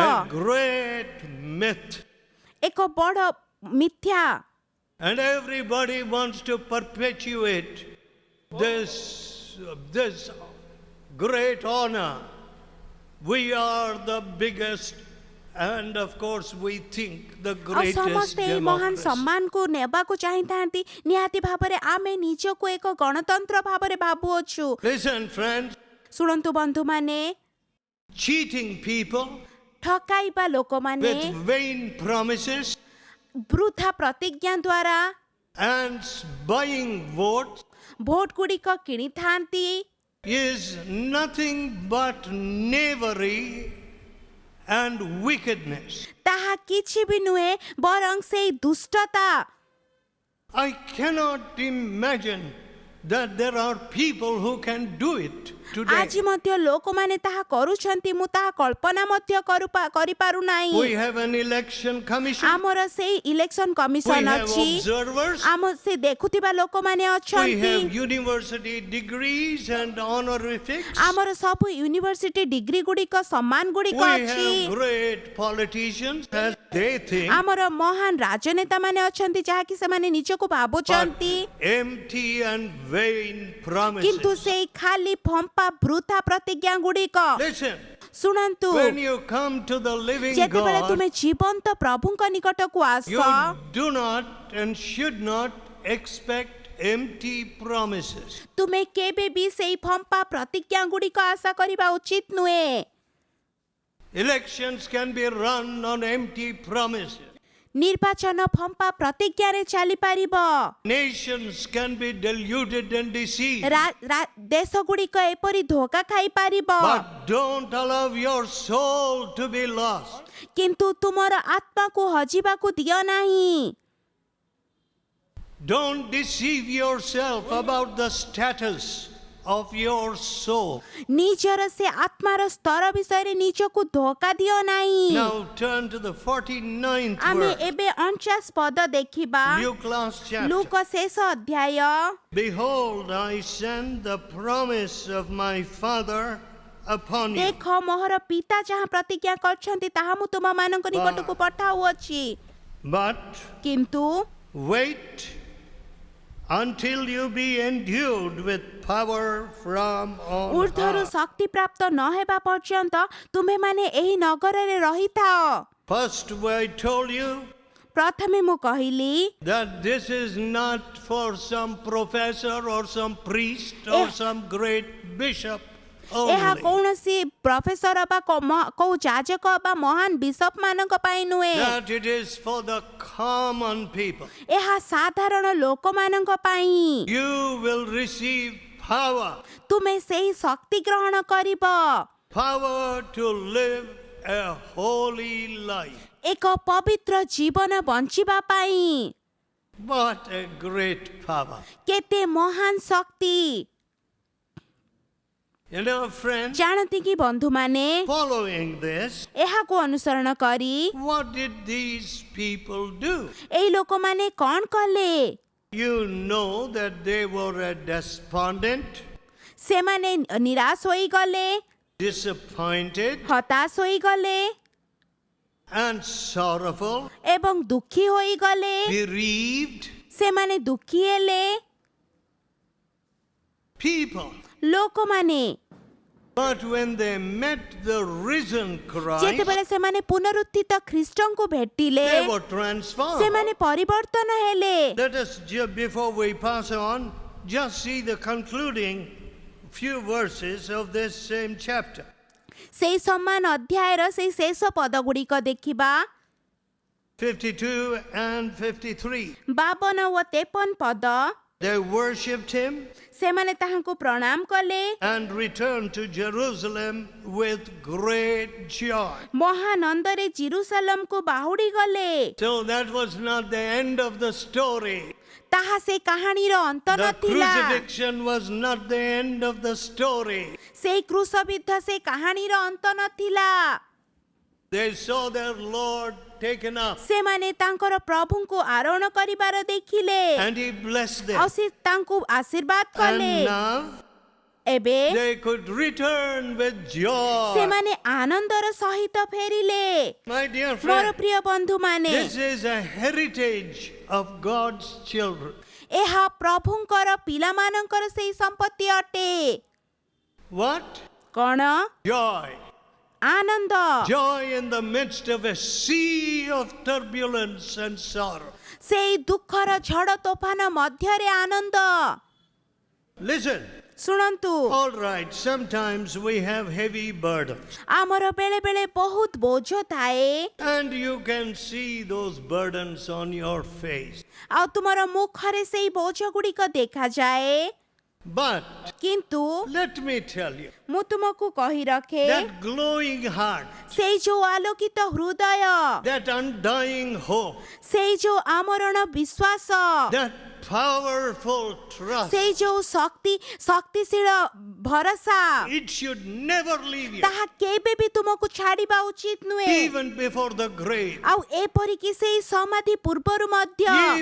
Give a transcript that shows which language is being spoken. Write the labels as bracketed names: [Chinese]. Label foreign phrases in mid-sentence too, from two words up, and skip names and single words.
[English] A great myth. [Odia] ଏକ ବଡ଼ ମିଥ୍ୟା। [English] And everybody wants to perpetuate this great honor. We are the biggest, and of course we think the [Odia] ଆଉ [English] greatest [Odia] ସମସ୍ତେ ଏଇ ମହାନ [English] democracy. [Odia] ସମ୍ମାନକୁ ନେବାକୁ ଚାହିଁଥାନ୍ତି। ନିହାତି ଭାବରେ ଆମେ ନିଜକୁ ଏକ ଗଣତନ୍ତ୍ର ଭାବରେ ଭାବୁଅଛୁ। [English] Listen, friends, [Odia] ଶୁଣନ୍ତୁ ବନ୍ଧୁମାନେ, [English] cheating people [Odia] ଠକାଇବା ଲୋକମାନେ [English] with vain promises [Odia] ବୃଥା ପ୍ରତିଜ୍ଞା ଦ୍ୱାରା [English] and buying votes [Odia] ଭୋଟ ଗୁଡ଼ିକ କିଣିଥାନ୍ତି [English] is nothing but knavery and wickedness. [Odia] ତାହା କିଛି ବି ନୁହେଁ ବରଂ ସେଇ ଦୁଷ୍ଟତା। [English] I cannot imagine that there are people who can do it today. [Odia] ଆଜି ମଧ୍ୟ ଲୋକମାନେ ତାହା କରୁଛନ୍ତି, ମୁଁ ତାହା କଳ୍ପନା ମଧ୍ୟ କରିପାରୁ ନାହିଁ। [English] We have an election commission. [Odia] ଆମର ସେଇ ଇଲେକ୍ସନ [English] We [Odia] କମିଶନ [English] have [Odia] ଅଛି, [English] observers. [Odia] ଆମ ସେ ଦେଖୁଥିବା ଲୋକମାନେ [English] We [Odia] ଅଛନ୍ତି, [English] have university degrees and honorifics. [Odia] ଆମର ସବୁ [English] university degree [Odia] ଗୁଡ଼ିକ ସମ୍ମାନ [English] We [Odia] ଗୁଡ଼ିକ ଅଛି, [English] have great politicians as they think, [Odia] ଆମର ମହାନ ରାଜନେତା ମାନେ ଅଛନ୍ତି ଯାହାକି ସେମାନେ ନିଜକୁ [English] but [Odia] ଭାବୁଛନ୍ତି, [English] empty and vain promises. [Odia] କିନ୍ତୁ ସେଇ ଖାଲି ଫମ୍ପା ବୃଥା ପ୍ରତିଜ୍ଞା ଗୁଡ଼ିକ। [English] Listen, [Odia] ଶୁଣନ୍ତୁ, [English] when you come to the living [Odia] ଯେତେବେଳେ [English] God, [Odia] ତୁମେ ଜୀବନ୍ତ ପ୍ରଭୁଙ୍କ ନିକଟକୁ ଆସ, [English] you do not and should not expect empty promises. [Odia] ତୁମେ କେବେ ବି ସେଇ ଫମ୍ପା ପ୍ରତିଜ୍ଞା ଗୁଡ଼ିକ ଆଶା କରିବା ଉଚିତ ନୁହେଁ। [English] Elections can be run on empty promises. [Odia] ନିର୍ବାଚନ ଫମ୍ପା ପ୍ରତିଜ୍ଞାରେ ଚାଲିପାରିବ। [English] Nations can be deluded and deceived. [Odia] ଦେଶ ଗୁଡ଼ିକ ଏପରି ଧୋକା ଖାଇପାରିବ, [English] But don't allow your soul to be lost. [Odia] କିନ୍ତୁ ତୁମର ଆତ୍ମାକୁ ହଜିବାକୁ ଦିଅ ନାହିଁ। [English] Don't deceive yourself about the status of your soul. [Odia] ନିଜର ସେ ଆତ୍ମାର ସ୍ତର ବିଷୟରେ ନିଜକୁ ଧୋକା ଦିଅ ନାହିଁ। [English] Now turn to the 49th [Odia] ଆମେ [English] verse. [Odia] ଏବେ 49 ପଦ ଦେଖିବା। [English] Luke last chapter. [Odia] ଲୁକ ଶେଷ ଅଧ୍ୟାୟ। [English] Behold, I send the promise of my Father upon you. [Odia] ଦେଖ ମୋହର ପିତା ଯାହା ପ୍ରତିଜ୍ଞା କରିଛନ୍ତି ତାହା ମୁଁ ତୁମମାନଙ୍କ ନିକଟକୁ ପଠାଉଅଛି, [English] But [Odia] କିନ୍ତୁ [English] wait until you be endued with power from on [Odia] ଊର୍ଦ୍ଧ୍ୱରୁ [English] high. [Odia] ଶକ୍ତି ପ୍ରାପ୍ତ ନ ହେବା ପର୍ଯ୍ୟନ୍ତ ତୁମେମାନେ ଏହି ନଗରରେ ରହିଥାଅ। [English] First, I told you [Odia] ପ୍ରଥମେ ମୁଁ କହିଲି [English] that this is not for some professor or some priest or some great bishop [Odia] ଏହା [English] only. [Odia] କୌଣସି ପ୍ରଫେସର ବା କୋଉ ଯାଜକ ବା ମହାନ ବିଶପ ମାନଙ୍କ ପାଇଁ ନୁହେଁ, [English] That it is for the common people. [Odia] ଏହା ସାଧାରଣ ଲୋକମାନଙ୍କ ପାଇଁ। [English] You will receive power. [Odia] ତୁମେ ସେହି ଶକ୍ତି ଗ୍ରହଣ କରିବ, [English] Power to live a holy life. [Odia] ଏକ ପବିତ୍ର ଜୀବନ ବଞ୍ଚିବା ପାଇଁ। [English] What a great power. [Odia] କେତେ ମହାନ ଶକ୍ତି! [English] You know, friends, [Odia] ଜାଣନ୍ତି କି ବନ୍ଧୁମାନେ, [English] following this, [Odia] ଏହାକୁ ଅନୁସରଣ କରି [English] what did these people do? [Odia] ଏଇ ଲୋକମାନେ କଣ କଲେ? [English] You know that they were despondent, [Odia] ସେମାନେ ନିରାଶ ହୋଇଗଲେ, [English] disappointed, [Odia] ହତାଶ ହୋଇଗଲେ [English] and sorrowful, [Odia] ଏବଂ ଦୁଃଖୀ ହୋଇଗଲେ। [English] bereaved [Odia] ସେମାନେ ଦୁଃଖୀ ହେଲେ [English] people. [Odia] ଲୋକମାନେ। [English] But when they met the risen Christ, [Odia] ଯେତେବେଳେ ସେମାନେ ପୁନରୁତ୍ଥିତ ଖ୍ରୀଷ୍ଟଙ୍କୁ ଭେଟିଲେ, [English] they were transformed. [Odia] ସେମାନେ ପରିବର୍ତ୍ତନ ହେଲେ। [English] Let us, before we pass on, just see the concluding few verses of this same chapter. [Odia] ସେଇ ସମାନ ଅଧ୍ୟାୟର ସେଇ ଶେଷ ପଦଗୁଡ଼ିକ ଦେଖିବା। [English] 52 and 53. [Odia] 52 ଓ 53 ପଦ। [English] They worshipped him [Odia] ସେମାନେ ତାହାଙ୍କୁ ପ୍ରଣାମ କଲେ, [English] and returned to Jerusalem with great joy. [Odia] ମହାନନ୍ଦରେ ଜିରୁସାଲମକୁ ବାହୁଡ଼ି ଗଲେ। [English] So that was not the end of the story. [Odia] ତାହା ସେ କାହାଣୀର ଅନ୍ତ [English] The [Odia] ନଥିଲା। [English] crucifixion was not the end of the story. [Odia] ସେଇ କ୍ରୁଶବିଦ୍ଧ ସେ କାହାଣୀର ଅନ୍ତ ନଥିଲା। [English] They saw their Lord taken up, [Odia] ସେମାନେ ତାଙ୍କର ପ୍ରଭୁଙ୍କୁ ଆରୋହଣ କରିବାର ଦେଖିଲେ, [English] and he blessed them. [Odia] ଆଉ ସେ ତାଙ୍କୁ ଆଶୀର୍ବାଦ କଲେ। [English] And now [Odia] ଏବେ [English] they could return with joy. [Odia] ସେମାନେ ଆନନ୍ଦର ସହିତ ଫେରିଲେ। [English] My dear [Odia] ମୋର [English] friend, [Odia] ପ୍ରିୟ ବନ୍ଧୁମାନେ, [English] this is a heritage of God's children. [Odia] ଏହା ପ୍ରଭୁଙ୍କର ପିଲାମାନଙ୍କର ସେଇ ସମ୍ପତ୍ତି ଅଟେ। [English] What? [Odia] କଣ? [English] Joy. [Odia] ଆନନ୍ଦ। [English] Joy in the midst of a sea of turbulence and sorrow. [Odia] ସେଇ ଦୁଃଖର ଝଡ଼ ତୋଫାନ ମଧ୍ୟରେ ଆନନ୍ଦ। [English] Listen. [Odia] ଶୁଣନ୍ତୁ, [English] All right, sometimes we have heavy burdens, [Odia] ଆମର ବେଳେ ବେଳେ ବହୁତ ବୋଝ ଥାଏ, [English] and you can see those burdens on your face. [Odia] ଆଉ ତୁମର ମୁଖରେ ସେଇ ବୋଝ ଗୁଡ଼ିକ ଦେଖାଯାଏ। [English] But [Odia] କିନ୍ତୁ [English] let me tell you, [Odia] ମୁଁ ତୁମକୁ କହି ରଖେ, [English] that glowing heart, [Odia] ସେଇ ଯୋଉ ଆଲୋକିତ ହୃଦୟ, [English] that undying hope, [Odia] ସେଇ ଯୋଉ ଆମରଣ ବିଶ୍ୱାସ, [English] that powerful trust, [Odia] ସେଇ ଯୋଉ ଶକ୍ତିଶୀଳ ଭରସା, [English] it should never leave you, [Odia] ତାହା କେବେ ବି ତୁମକୁ ଛାଡ଼ିବା ଉଚିତ ନୁହେଁ। [English] even before the grave, [Odia] ଆଉ ଏପରିକି ସେଇ ସମାଧି ପୂର୍ବରୁ ମଧ୍ୟ,